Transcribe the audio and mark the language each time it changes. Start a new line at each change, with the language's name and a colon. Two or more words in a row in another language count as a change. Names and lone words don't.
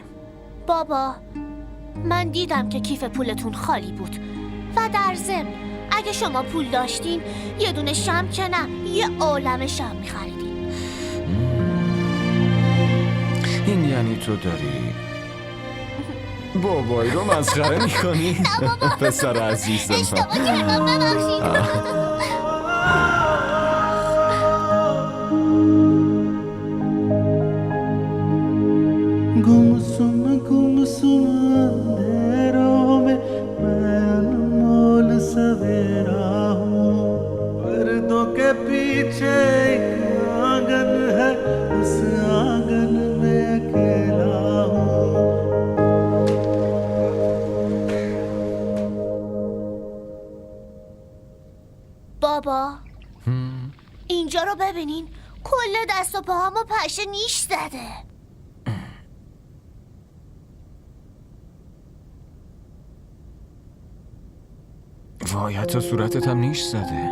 Persian: بابا من دیدم که کیف پولتون خالی بود و در ضمن اگه شما پول داشتین یه دونه شمع که نه یه عالمه شمع میخریدین. این یعنی تو داری بابایی رو مسخره میکنی؟ پسر عزیزم. اشتباه کردم، ببخشید.
Hindi: गुमसुम अंधेरों में मैं अनमोल सवेरा हूँ, पर्दों के पीछे एक आंगन है, उस आंगन में अकेला हूँ.
Persian: بابا اینجا رو ببینین، کل دست و پاهامو پشه نیش زده. وای حتی صورتت هم نیش زده.